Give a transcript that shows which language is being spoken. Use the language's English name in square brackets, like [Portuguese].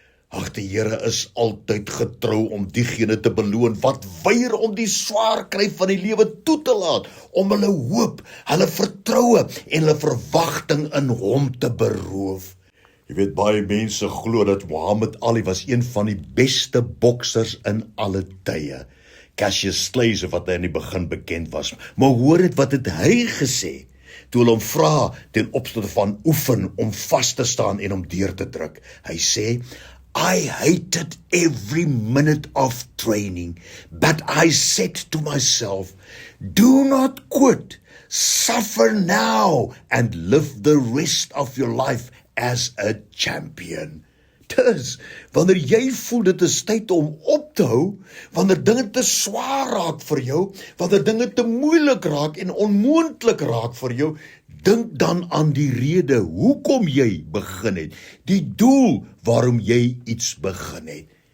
[Afrikaans] Ag, die Here is altyd getrou om diegene te beloon wat weier om die swaar kry van die lewe toe te laat, om hulle hoop, hulle vertroue en hulle verwagting in hom te beroof. Jy weet, baie mense glo dat Muhammad Ali was een van die beste boksers in alle tye. Cassius Clay, wat hy in die begin bekend was. Maar hoor dit, wat het hy gesê? Toe hulle hom vra ten opsigte van oefen om vas te staan en om deur te druk. Hy sê, [English] I hated every minute of training, but I said to myself, do not quit, suffer now and live the rest of your life as a champion. [Afrikaans] Dus, wanneer jy voel dit is tyd om op te hou, wanneer dinge te swaar raak vir jou, wanneer dinge te moeilik raak en onmoontlik raak vir jou, dink dan aan die rede hoekom jy begin het, die doel waarom jy iets begin het.